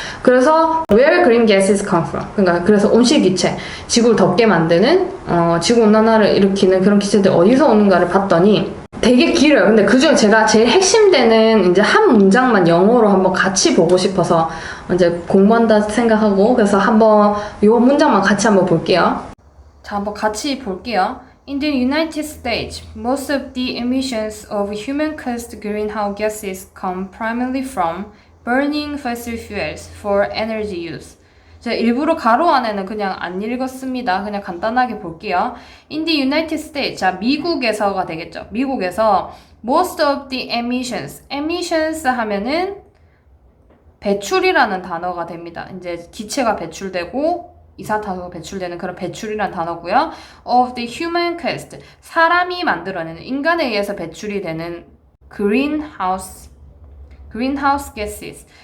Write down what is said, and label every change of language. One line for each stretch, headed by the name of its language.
Korean: 그래서
English: where green gases come from,
Korean: 그러니까 그래서 온실기체, 지구를 덥게 만드는 지구온난화를 일으키는 그런 기체들 어디서 오는가를 봤더니 되게 길어요. 근데 그중에 제가 제일 핵심되는 이제 한 문장만 영어로 한번 같이 보고 싶어서 이제 공부한다 생각하고, 그래서 한번 이 문장만 같이 한번 볼게요. 자, 한번 같이 볼게요.
English: In the United States, most of the emissions of human-caused greenhouse gases come primarily from burning fossil fuels for energy use.
Korean: 제가 일부러 가로 안에는 그냥 안 읽었습니다. 그냥 간단하게 볼게요.
English: In the United States,
Korean: 자, 미국에서가 되겠죠. 미국에서
English: most of the emissions, emissions
Korean: 하면은 배출이라는 단어가 됩니다. 이제 기체가 배출되고 이산화탄소가 배출되는 그런 배출이라는 단어고요.
English: Of the human caused,
Korean: 사람이 만들어내는, 인간에 의해서 배출이 되는
English: greenhouse gases.